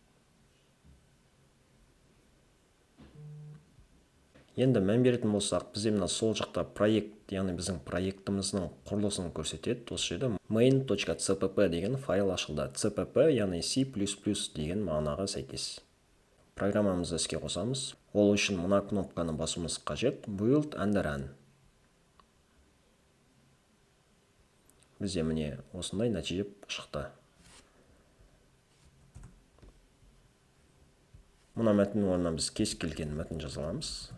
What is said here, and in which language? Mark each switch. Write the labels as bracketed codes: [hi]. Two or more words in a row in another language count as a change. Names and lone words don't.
[kk] Енді мән беретін болсақ, бізде мына сол жақта проект, яғни біздің проектіміздің құрылысын көрсетеді. Осы жерде main.cpp деген файл ашылды. cpp, яғни C++ деген мағынаға сәйкес. Программамызды іске қосамыз. Ол үшін мына кнопканы басуымыз қажет. [en] Build and run. [kk] Бізде міне осындай нәтиже шықты. Мына мәтін орнына біз кез келген мәтін жаза аламыз.